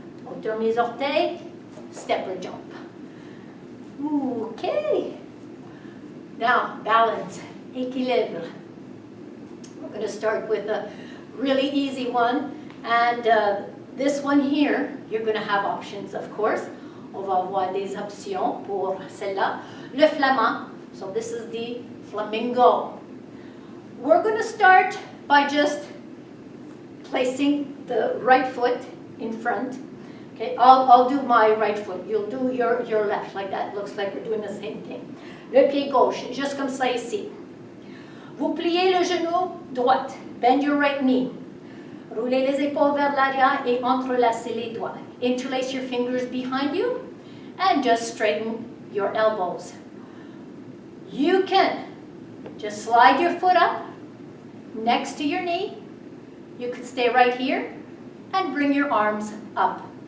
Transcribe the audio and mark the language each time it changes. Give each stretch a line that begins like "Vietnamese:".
French: On tourne les orteils.
English: Step or jump. Okay. Now, balance.
French: Équilibre.
English: We're going to start with a really easy one. And this one here, you're going to have options, of course.
French: On va avoir des options pour celle-là. Le flamand.
English: So this is the flamingo. We're going to start by just placing the right foot in front. Okay, I'll do my right foot. You'll do your left, like that. Looks like we're doing the same thing.
French: Le pied gauche, juste comme ça ici. Vous pliez le genou droite.
English: Bend your right knee.
French: Roulez les épaules vers l'arrière et entrelacez les doigts.
English: Interlace your fingers behind you and just straighten your elbows. You can just slide your foot up next to your knee. You could stay right here and bring your arms up.